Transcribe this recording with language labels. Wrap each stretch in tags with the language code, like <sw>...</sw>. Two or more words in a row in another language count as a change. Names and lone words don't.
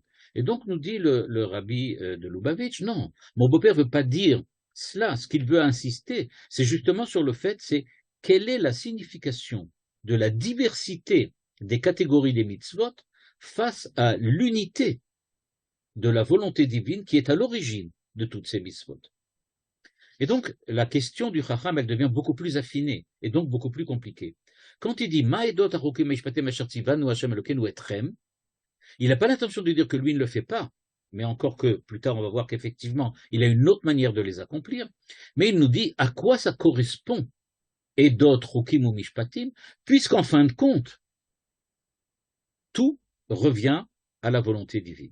<fr>Et donc nous dit le rabbi de Lubavitch, non, mon beau-père ne veut pas dire cela, ce qu'il veut insister, c'est justement sur le fait, c'est quelle est la signification de la diversité des catégories des mitzvot face à l'unité de la volonté divine qui est à l'origine de toutes ces mitzvot. Et donc, la question du Chacham, elle devient beaucoup plus affinée et donc beaucoup plus compliquée. Quand il dit</fr> <he>מה העדות והחוקים והמשפטים אשר צוה ה׳ אלוהינו אתכם,</he> <fr>il n'a pas l'intention de dire que lui ne le fait pas, mais encore que plus tard on va voir qu'effectivement il a une autre manière de les accomplir, mais il nous dit à quoi ça correspond</fr> <he>עדות חוקים</he> <fr>ou mishpatim, puisqu'en fin de compte, tout revient à la volonté divine.</fr>